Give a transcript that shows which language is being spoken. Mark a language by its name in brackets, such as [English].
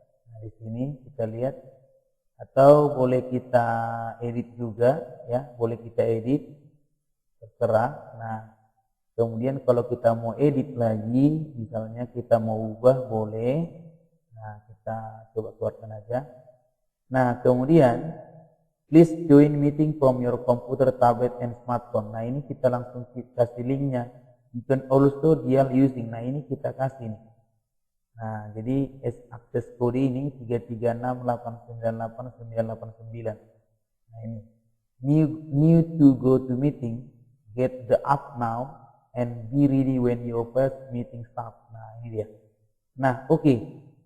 [Indonesian] Nah, di sini kita lihat, atau boleh kita edit juga ya, boleh kita edit, terserah. Nah, kemudian kalau kita mau edit lagi, misalnya kita mau ubah, boleh. Nah, kita coba keluarkan aja. Nah, kemudian [English] please join meeting from your computer, tablet, and smartphone. [Indonesian] Nah, ini kita langsung kasih linknya. [English] You can also dial using. [Indonesian] Nah, ini kita kasih nih. Nah, jadi akses kode ini 336898989. Nah, ini [English] new to go to meeting, get the app now and be ready when your first meeting start. [Indonesian] Nah, ini dia. Nah, oke.